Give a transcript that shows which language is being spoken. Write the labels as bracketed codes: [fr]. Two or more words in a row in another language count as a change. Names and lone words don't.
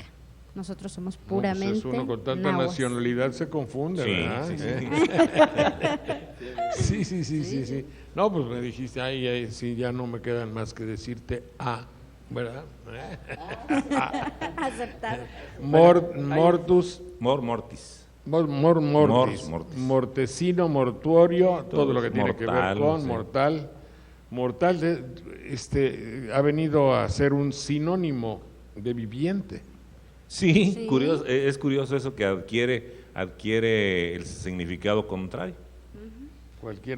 [es] Nosotros somos No, pues puramente es uno con tanta náhuatl. nacionalidad se confunde, Sí, ¿verdad? sí, sí. Sí. No, pues me dijiste, ay, sí, ya no me quedan más que decirte ¿verdad? Aceptar. Mortus, [la] Mor mortis. [es] mortis, Mortis. mortecino, mortuorio, todo lo que tiene que ver mortal, con sí. mortal. Mortal ha venido a ser un sinónimo de viviente. Sí, Sí. curioso, es curioso eso que adquiere el significado contrario. Cualquier